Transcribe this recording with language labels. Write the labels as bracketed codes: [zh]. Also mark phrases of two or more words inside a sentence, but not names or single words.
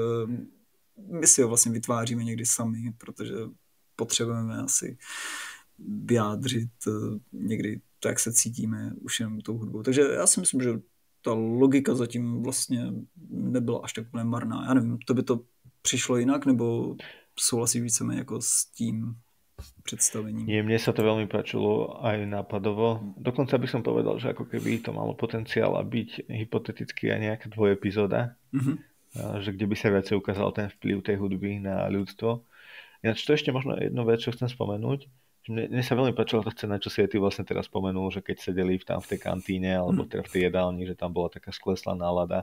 [cs] my si ho vlastně vytváříme někdy sami, protože potřebujeme asi vyjádřit někdy to, jak se cítíme už jenom tou hudbou. Takže já si myslím, že ta logika zatím vlastně nebyla až tak úplně marná. Já nevím, to by to přišlo jinak, nebo souhlasí víceméně jako s tím predstavením? [sk] Nie, mne sa to veľmi páčilo aj nápadovo. Dokonca by som povedal, že ako keby to malo potenciál a byť hypoteticky aj nejaká dvojepizóda, že kde by sa viacej ukázal ten vplyv tej hudby na ľudstvo. Ináč to ešte možno jednu vec, čo chcem spomenúť. Mne sa veľmi páčila tá scéna, čo si aj ty vlastne teraz spomenul, že keď sedeli tam v tej kantíne alebo teda v tej jedálni, že tam bola taká skleslá nálada.